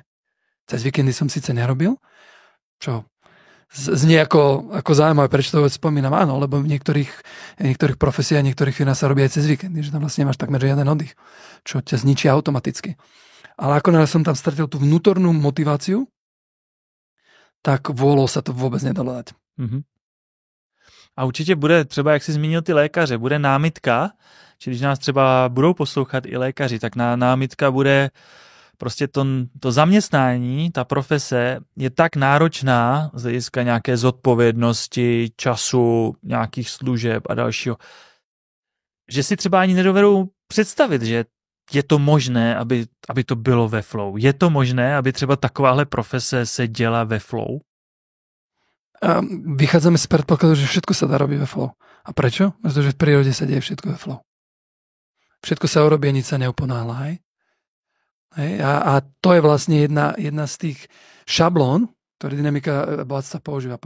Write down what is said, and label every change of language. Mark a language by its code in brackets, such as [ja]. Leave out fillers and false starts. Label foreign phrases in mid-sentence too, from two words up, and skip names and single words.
[sk] Cez víkendy som síce nerobil, čo znie ako zaujímavé, prečo to spomínam. Áno, lebo v niektorých profesiách, niektorých firmách sa robí aj cez víkendy, že tam vlastne nemáš takmer žiaden oddych, čo ťa zničí automaticky. Ale ako som tam stratil tú vnútornú motiváciu, tak vôľou sa to vôbec nedalo dať. [cs] A určitě bude třeba, jak jsi zmínil ty lékaře, bude námitka, či když nás třeba budou poslouchat i lékaři, tak námitka bude prostě to zaměstnání, ta profese je tak náročná z hlediska nějaké zodpovědnosti, času, nějakých služeb a dalšího, že si třeba ani nedovedou představit, že je to možné, aby to bylo ve flow. Je to možné, aby třeba takováhle profese se děla ve flow? [sk] A vychádzame z predpokladu, že všetko sa dá robiť ve flow. A prečo? Pretože v prírode sa deje všetko ve flow. Všetko sa urobí, nič sa neuponáhla. A to je vlastne jedna z tých šablón, ktoré dynamika bohatstva používa.